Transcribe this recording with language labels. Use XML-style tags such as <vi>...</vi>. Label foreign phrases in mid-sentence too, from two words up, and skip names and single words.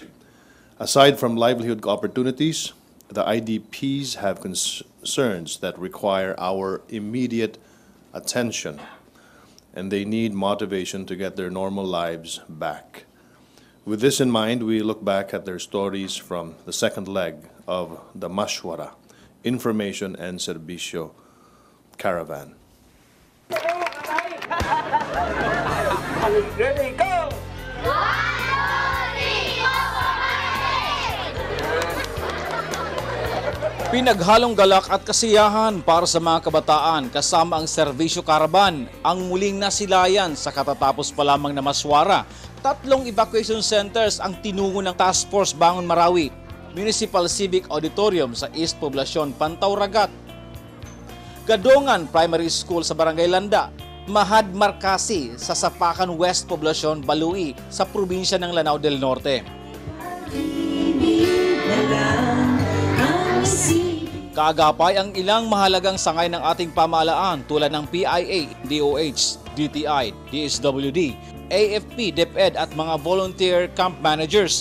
<en>Aside from livelihood opportunities, the IDPs have concerns that require our immediate attention, and they need motivation to get their normal lives back. With this in mind, we look back at their stories from the second leg of the Mashwara, Information and Servicio Caravan. Ready, go!</en> <tl>Pinaghalong galak at kasiyahan para sa mga kabataan kasama ang serbisyo karaban ang muling nasilayan sa katatapos pa lamang na Maswara. 3</tl> <en>evacuation centers</en> <tl>ang tinungo ng Task Force Bangon Marawi, Municipal Civic Auditorium sa East Poblacion, Pantauragat, Gadongan Primary School sa Barangay Landa, Mahad Marcasi sa Sapakan West Poblacion, Balui sa probinsya ng Lanao del Norte. Kaagapay ang ilang mahalagang sangay ng ating pamahalaan tulad ng PIA, DOH, DTI, DSWD, AFP, DepEd at mga</tl> <en>volunteer camp managers.</en>